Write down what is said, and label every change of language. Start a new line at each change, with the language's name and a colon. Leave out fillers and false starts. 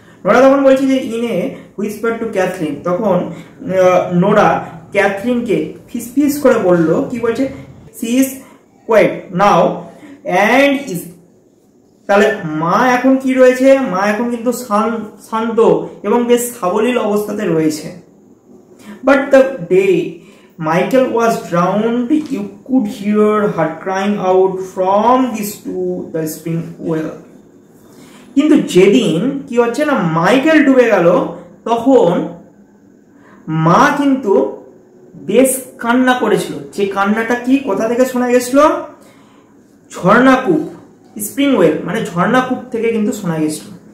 Bangla: Nora তখন বলছে যে
English: in a whisper to Kathleen,
Bangla: তখন নোরা ক্যাথলিনকে ফিসফিস করে বলল, কি বলছে?
English: she is quiet now and is,
Bangla: তাহলে মা এখন কি রয়েছে? মা এখন কিন্তু শান্ত এবং বেশ সাবলীল অবস্থাতে রয়েছে।
English: But the day Michael was drowned, you could hear her crying out from this to the spring well.
Bangla: কিন্তু যেদিন কি হচ্ছে না, মাইকেল ডুবে গেল, তখন মা কিন্তু বেশ কান্না করেছিল। যে কান্নাটা কি, কোথা থেকে শোনা গেছিল? ঝর্ণাকূপ, স্প্রিং ওয়েল মানে ঝর্ণাকূপ থেকে কিন্তু শোনা গেছিল।